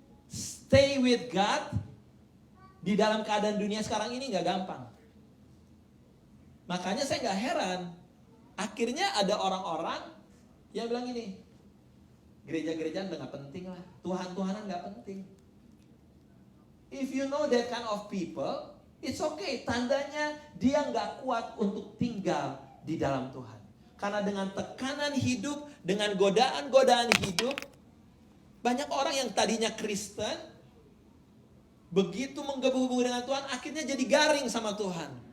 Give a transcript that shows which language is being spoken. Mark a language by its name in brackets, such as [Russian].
[English] Stay with God [Indonesian] di dalam keadaan dunia sekarang ini gak gampang. Makanya saya gak heran. Akhirnya ada orang-orang yang bilang gini, gereja-gerejaan udah gak penting lah. Tuhan-Tuhanan gak penting. [English] If you know that kind of people, it's okay. [Indonesian] Tandanya dia gak kuat untuk tinggal di dalam Tuhan. Karena dengan tekanan hidup, dengan godaan-godaan hidup, banyak orang yang tadinya Kristen, begitu menggabung dengan Tuhan, akhirnya jadi garing sama Tuhan.